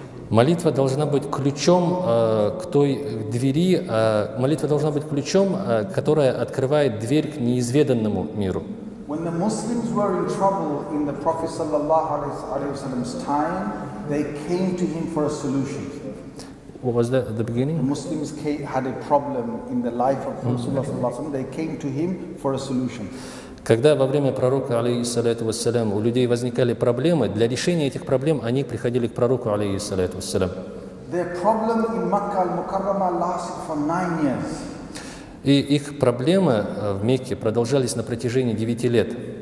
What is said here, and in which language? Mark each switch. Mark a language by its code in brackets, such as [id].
[ru] Молитва должна быть ключом к той двери, молитва должна быть ключом, которая открывает дверь к неизведанному миру. [en] When the Muslims were in trouble in the Prophet ﷺ's time, they came to him for a solution. What was that at the beginning? The Muslims had a problem in the life of Rasulullah ﷺ. They came to him for a solution. [ru] Когда во время пророка, [ar] алейхиссалату вассалям, [ru] у людей возникали проблемы, для решения этих проблем они приходили к пророку, алейхиссалату вассалям. [en] Their problem in Makkah al-Mukarramah lasted for 9 years. [ru] И их проблемы в Мекке продолжались на протяжении 9 лет.